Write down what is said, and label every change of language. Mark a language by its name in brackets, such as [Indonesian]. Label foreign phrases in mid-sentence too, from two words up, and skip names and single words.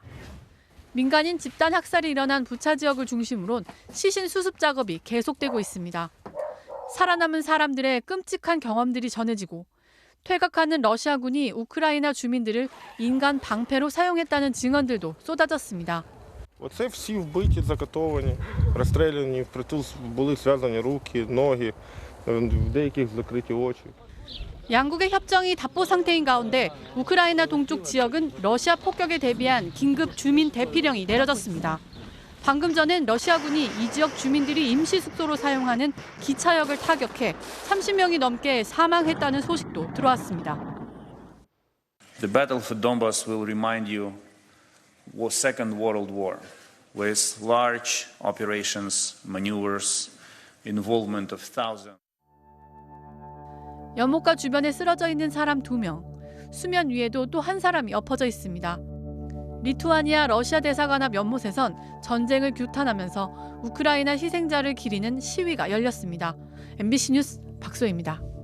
[Korean] 민간인 집단 학살이 일어난 부차 지역을 중심으로 시신 수습 작업이 계속되고 있습니다. 살아남은 사람들의 끔찍한 경험들이 전해지고 퇴각하는 러시아군이 우크라이나 주민들을 인간 방패로 사용했다는 증언들도 쏟아졌습니다. [Ukrainian] Оце всі вбиті, закатовані, розстріляні, впритул були зв'язані руки, ноги, в деяких закриті очі. [Korean] 양국의 협정이 답보 상태인 가운데 우크라이나 동쪽 지역은 러시아 폭격에 대비한 긴급 주민 대피령이 내려졌습니다. 방금 전엔 러시아군이 이 지역 주민들이 임시 숙소로 사용하는 기차역을 타격해 30명이 넘게 사망했다는 소식도 들어왔습니다. [English] The battle for Donbas will remind you was Second World War, with large operations, maneuvers, involvement of thousands. [Korean] 연못가 주변에 쓰러져 있는 사람 2명, 수면 위에도 또 한 사람이 엎어져 있습니다. 리투아니아 러시아 대사관 앞 연못에선 전쟁을 규탄하면서 우크라이나 희생자를 기리는 시위가 열렸습니다. MBC 뉴스 박소희입니다.